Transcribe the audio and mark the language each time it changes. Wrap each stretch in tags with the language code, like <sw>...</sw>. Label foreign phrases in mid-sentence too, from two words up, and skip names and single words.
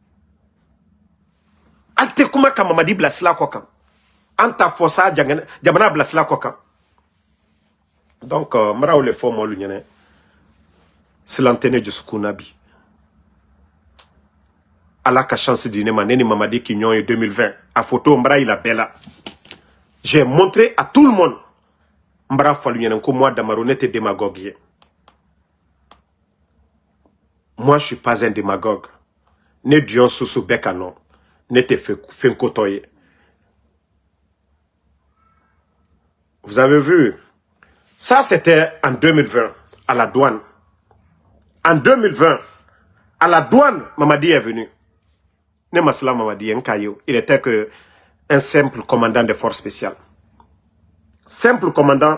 <man>an tɛ kuma ka Mamadi bila sila kɔ kan an ta fɔ sa jamana bila sila kɔ kan donc mara le fɔ mɔlu ɲɛnɛ silan tɛ ne dusukun na bi ala ka chance di ne ma ne ni Mamadi ki ɲɔgɔn ye 2020 a photo n bara yila bɛɛ la</man> <fr>j'ai montré à tout le monde</fr> <man>n bara fɔlu ɲɛnɛ ko moi Damaro ne tɛ démagogue ye</man> <fr>moi je suis pas un démagogue</fr> <man>ne dion susu bɛɛ ka nɔ ne tɛ fɛn kotɔ ye</man> <fr>vous avez vu ça c'était en 2020 à la douane en 2020 à la douane Mamadi est venu</fr> <man>ne masila</man> <fr>Mamadi il était que un simple commandant des forces spéciales simple commandant</fr>